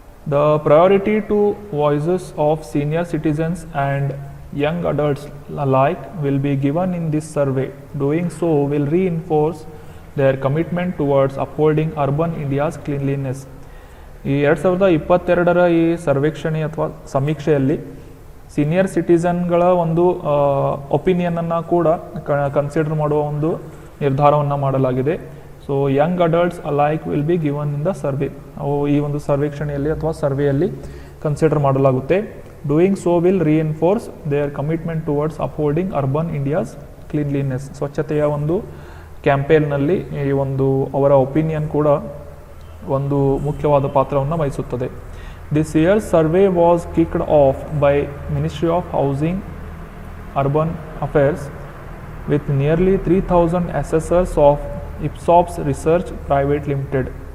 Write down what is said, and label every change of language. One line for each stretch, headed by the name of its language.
English: The priority to voices of senior citizens and young adults alike will be given in this survey. Doing so will reinforce their commitment towards upholding urban India's cleanliness.
Kannada: ಈ 2022ರ ಈ ಸರ್ವೇಕ್ಷಣೆ ಅಥವಾ ಸಮೀಕ್ಷೆಯಲ್ಲಿ senior ಸಿಟಿಸನ್ಗಳ ಒಂದು ಒಪಿನಿಯನನ್ನು ಕೂಡ consider ಮಾಡುವ ಒಂದು ನಿರ್ಧಾರವನ್ನು ಮಾಡಲಾಗಿದೆ.
English: So young adults alike will be given in the survey.
Kannada: ಅವು ಈ ಒಂದು ಸರ್ವೇಕ್ಷಣೆಯಲ್ಲಿ ಅಥವಾ ಸರ್ವೆಯಲ್ಲಿ ಕನ್ಸಿಡರ್ ಮಾಡಲಾಗುತ್ತೆ.
English: Doing so will reinforce their commitment towards upholding urban India's cleanliness.
Kannada: ಸ್ವಚ್ಛತೆಯ ಒಂದು ಕ್ಯಾಂಪೇನ್ನಲ್ಲಿ ಈ ಒಂದು ಅವರ ಒಪಿನಿಯನ್ ಕೂಡ ಒಂದು ಮುಖ್ಯವಾದ ಪಾತ್ರವನ್ನು ವಹಿಸುತ್ತದೆ.
English: This year's survey was kicked off by Ministry of Housing Urban Affairs with nearly 3,000 assessors of Ipsos Research Private Limited.